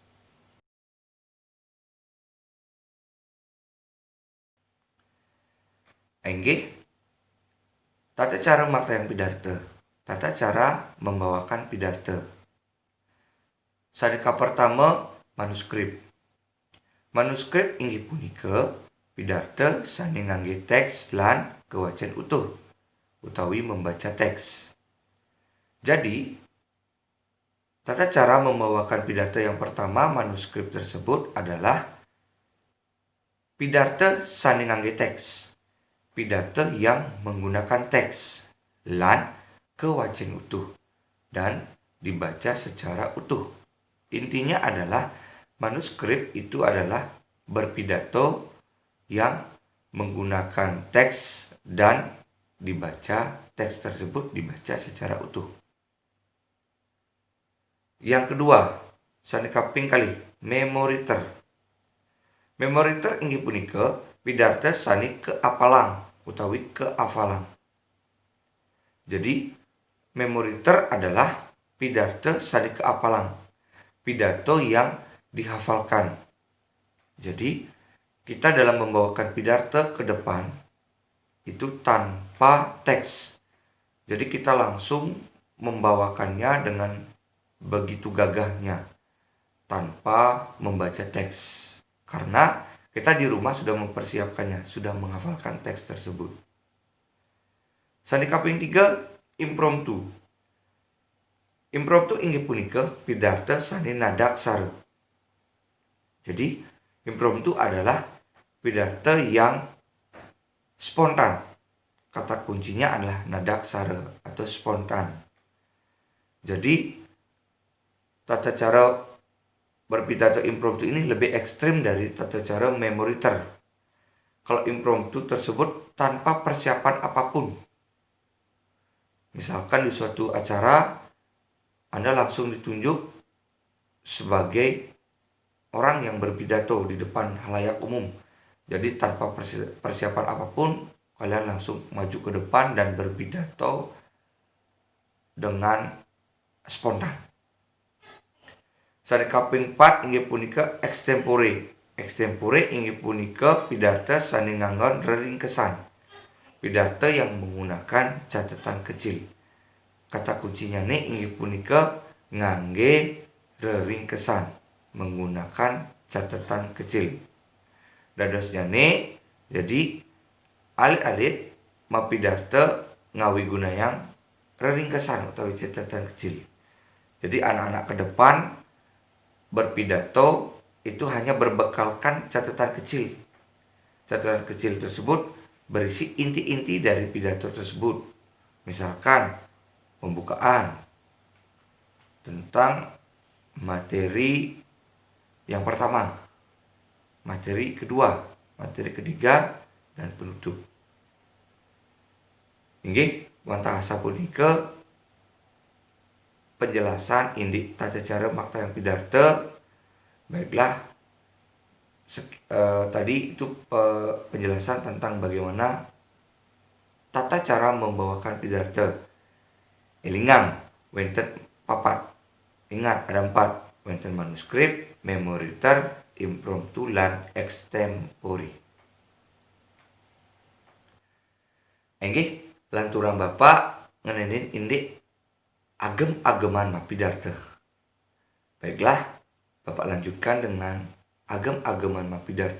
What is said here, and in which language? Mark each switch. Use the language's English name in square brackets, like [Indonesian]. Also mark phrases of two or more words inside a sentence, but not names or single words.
[Balinese] Inggih tata cara maktayang pidarta. [Indonesian] Tata cara membawakan pidarta. [Balinese] Sanika pertama manuskrip. Manuskrip inggih punika pidarta sane ngangge teks lan kewacan utuh utawi [Indonesian] membaca teks. Jadi tata cara membawakan pidarta yang pertama manuskrip tersebut adalah [Balinese] pidarta sane ngangge teks. [Indonesian] Pidato yang menggunakan teks [Balinese] lan kewacan utuh [Indonesian] dan dibaca secara utuh. Intinya adalah manuskrip itu adalah berpidato yang menggunakan teks dan teks tersebut dibaca secara utuh. Yang kedua, [Balinese] sanika ping kali memoriter. Memoriter inggih punika pidarta sane keapalang utawi keafalang. [Indonesian] Jadi memoriter adalah [Balinese] pidarta sane keapalang, [Indonesian] pidato yang dihafalkan. Jadi kita dalam membawakan pidarta ke depan itu tanpa teks. Jadi kita langsung membawakannya dengan begitu gagahnya tanpa membaca teks. Karena kita di rumah sudah mempersiapkannya, sudah menghafalkan teks tersebut. [Balinese] Sanika ping 3 impromptu. Impromptu inggih punika pidarta sane nadak sare. [Indonesian] Jadi impromptu adalah pidarta yang spontan. Kata kuncinya adalah [Balinese] nadak sare [Indonesian] atau spontan. Jadi tata cara berpidato impromptu ini lebih ekstrim dari tata cara memoriter. Kalau impromptu tersebut tanpa persiapan apapun. Misalkan di suatu acara Anda langsung ditunjuk sebagai orang yang berpidato di depan halayak umum. Jadi tanpa persiapan apapun kalian langsung maju ke depan dan berpidato dengan spontan. [Balinese] Sanika ping 4 inggih punika extempore. Extempore inggih punika pidarta sane nganggon reringkesan. [Indonesian] Pidarta yang menggunakan catatan kecil. Kata kuncinya nih [Balinese] inggih punika ngangge reringkesan, [Indonesian] menggunakan catatan kecil. [Balinese] Dadosnya nih jadi alit-alit mapidarta ngawi gunayang reringkesan atau [Indonesian] catatan kecil. Jadi anak-anak ke depan berpidato itu hanya berbekalkan catatan kecil. Catatan kecil tersebut berisi inti-inti dari pidato tersebut. Misalkan pembukaan tentang materi yang pertama, materi kedua, materi ketiga, dan penutup. [Balinese] Inggih wantah sapunika penjelasan indik tata cara maktayang pidarta. [Indonesian] Baiklah, tadi itu penjelasan tentang bagaimana tata cara membawakan pidarta. [Balinese] Elingang wenten papat. [Indonesian] Ingat ada 4. [Balinese] Wenten manuskrip, memoriter, impromptu, lan extempore. Enggih lanturan Bapak ngenenin indik agem-ageman mapidarta. [Indonesian] Baiklah, Bapak lanjutkan dengan [Balinese] agem-ageman mapidarta.